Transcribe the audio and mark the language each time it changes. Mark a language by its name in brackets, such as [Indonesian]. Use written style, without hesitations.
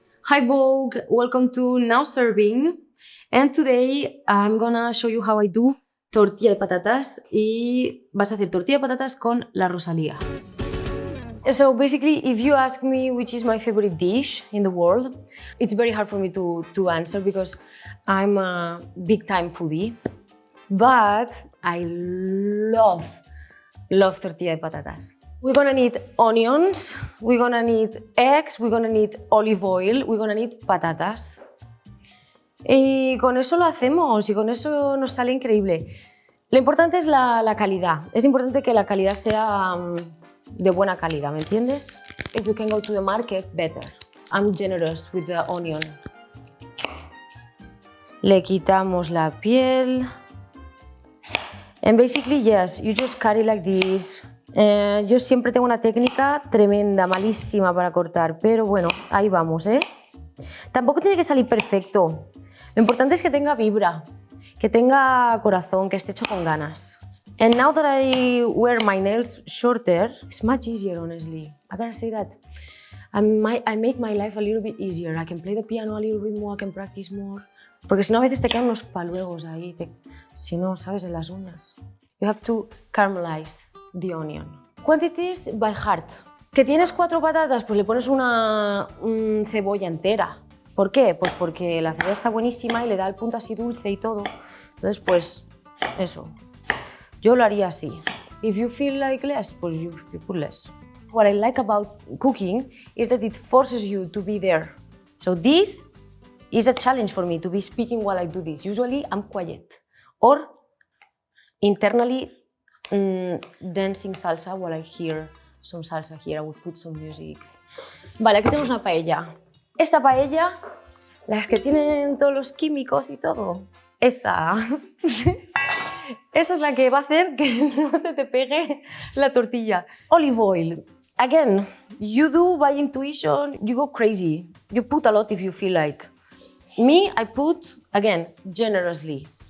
[English] Hi Vogue, welcome to Now Serving. And today I'm gonna show you how I do tortilla de patatas. [Spanish] Y vas a hacer tortilla de patatas con la Rosalía. [English] So basically, if you ask me which is my favorite dish in the world, it's very hard for me to answer because I'm a big time foodie. But I love tortilla de patatas. We're gonna need onions, we're gonna need eggs, we're gonna need olive oil, we're gonna need patatas. [Spanish] Y con eso lo hacemos y con eso nos sale increíble. Lo importante es la calidad. Es importante que la calidad sea de buena calidad, ¿me entiendes? [English] If you can go to the market, better. I'm generous with the onion. [Spanish] Le quitamos la piel. [English] And basically, yes, you just cut it like this. [Spanish] Yo siempre tengo una técnica tremenda, malísima para cortar, pero bueno, ahí vamos, ¿eh? Tampoco tiene que salir perfecto. Lo importante es que tenga vibra, que tenga corazón, que esté hecho con ganas. [English] And now that I wear my nails shorter, it's much easier, honestly. I gotta say that. I make my life a little bit easier. I can play the piano a little bit more, I can practice more. [Spanish] Porque si no, a veces te quedan unos paluegos ahí, si no, ¿sabes? En las uñas. [English] You have to caramelize the onion. Quantities by heart. [Spanish] ¿Que tienes 4 patatas? Pues le pones una cebolla entera. ¿Por qué? Pues porque la cebolla está buenísima y le da el punto así dulce y todo. Entonces, pues, eso. Yo lo haría así. [English] If you feel like less, pues you put less. What I like about cooking is that it forces you to be there. So this is a challenge for me, to be speaking while I do this. Usually, I'm quiet. Or internally dancing salsa while I hear some salsa here. I would put some music. [Spanish] Vale, aquí tenemos una paella. Esta paella, las que tienen todos los químicos y todo, esa. Esa es la que va a hacer que no se te pegue la tortilla. [English] Olive oil. Again, you do by intuition, you go crazy. You put a lot if you feel like. Me, I put, again, generously.